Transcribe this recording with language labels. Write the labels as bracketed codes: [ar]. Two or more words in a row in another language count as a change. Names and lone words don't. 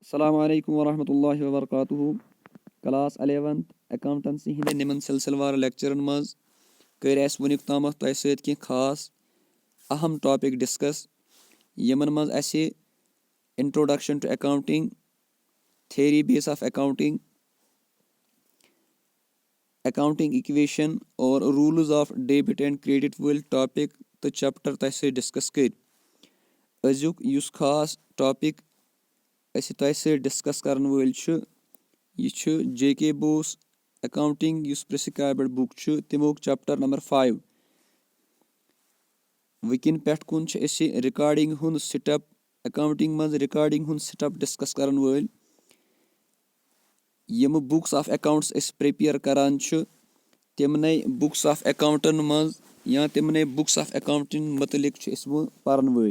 [ks] السلام علیکم ورحمۃ اللہ وبرکاتہ [en] class 11th accountancy [ks] ہندِ نمن سلسلہ وار لیکچرن مز کر اس ونیک تامتھ تۄہہِ سۭتۍ کینٛہہ خاص اہم ٹاپک ڈسکس یمن مز اسہِ [en] introduction to accounting, theory base of accounting, accounting equation [ks] اور [en] rules of debit and credit [ks] وٲلۍ ٹاپک تہٕ چیپٹر تۄہہِ سۭتۍ ڈسکس کٔرۍ. أزیُک یُس خاص ٹاپک أسۍ تۄہہِ سۭتۍ ڈسکس کرن وٲلۍ چھِ یہِ چھُ جے کے بوس اکاؤنٹنگ یُس [en] prescribed book [ks] چھُ تمیُک [en] chapter number 5. [ks] وٕنکیٚن پٮ۪ٹھ کُن چھِ أسۍ رِکاڈنگ ہُنٛد سٹیپ اکاؤنٹنگ منٛز رِکاڈنگ ہُنٛد سٹیپ ڈسکس کرن وٲلۍ. یِم [en] books of accounts [ks] أسۍ پریپیر کران چھِ تِمنے [en] books of accounts [ks] منٛز یا تِمنے [en] books of accounting [ks] متعلق چھِ أسۍ وۄنۍ پرن وٲلۍ.